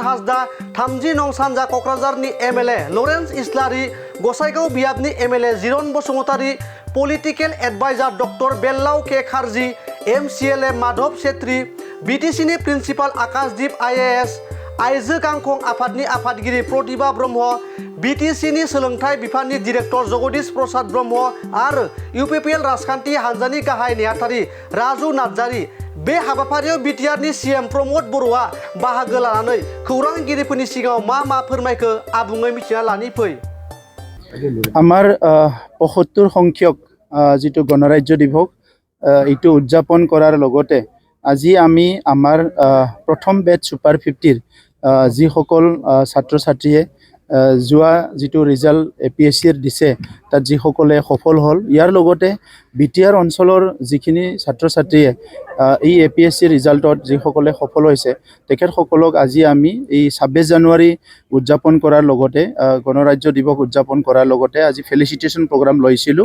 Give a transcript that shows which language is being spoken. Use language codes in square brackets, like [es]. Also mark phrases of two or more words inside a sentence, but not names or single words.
[brx] हासदा, 30 नं सानजा क'क्राझारनि एमएलए लरेन्स इस्लारि, गसाइगाव बियाबनि एमएलए जिरन बसुमतारि, [en] political adviser [brx] डक्टर बेल्लाव के खारजि, एमसिएलए माधव सेत्री, बिटिसिनि प्रिन्सिपाल आकाशदीप आईएएस, आइजो गांखं आफादनि आफादगिरि प्रतिभा ब्रह्म, बिटिसिनि सोलोंथाइ बिफाननि डिरेक्टर जगदीश प्रसाद ब्रह्म आरो इउपिपिएल राजखान्थि हान्जानि गाहाय नेहाथारि राजु नार्जारि। बे हाबाफारियाव बिटिआरनि सीएम प्रमद बर'आ बाहागो लानानै खौरांगिरिफोरनि सिगाङाव मा फोरमायखो आबुङै मिथिना लानि फै। [as] আমাৰ ৭৫ সংখ্যক যিটো গণৰাজ্য দিৱস এইটো উদযাপন কৰাৰ লগতে আজি আমি আমাৰ প্ৰথম বেচ সুপাৰ 50ৰ যিসকল ছাত্ৰ ছাত্ৰীয়ে যোৱা যিটো ৰিজাল্ট এপিএছচিৰ দিছে তাত যিসকলে সফল হ'ল, ইয়াৰ লগতে বিটিআৰ অঞ্চলৰ যিখিনি ছাত্ৰ ছাত্ৰীয়ে এই এপিএছচি ৰিজাল্টত যিসকলে সফল হৈছে তেখেতসকলক আজি আমি এই 26 জানুৱাৰী উদযাপন কৰাৰ লগতে গণৰাজ্য দিৱস উদযাপন কৰাৰ লগতে আজি [en] felicitation program [as] লৈছিলোঁ।